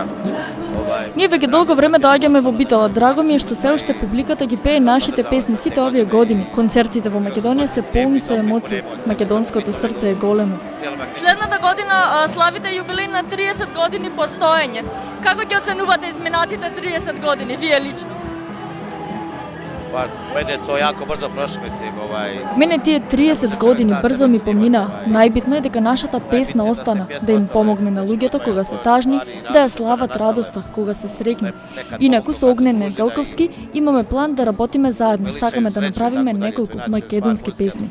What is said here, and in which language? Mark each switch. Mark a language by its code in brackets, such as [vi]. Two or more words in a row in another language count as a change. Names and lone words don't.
[mk] Ние веќе долго време доаѓаме во Битола. Драго ми е што се уште публиката ги пее нашите песни сите овие години. Концертите во Македонија се полни со емоции. Македонското срце е големо. Следната година славите јубилеј на 30 години постоење. Како ги оценувате изминатите 30 години, вие лично? [hr] Pa meni je to jako brzo prošlo, mislim, [mk] Мене тие 30 години брзо ми поминаа. Најбитно е дека нашата песна остана, да им помогне на луѓето кога се тажни, да ја слават радоста кога се среќни. Инаку со Огнен Неделковски имаме план да работиме заедно, сакаме да направиме неколку македонски песни.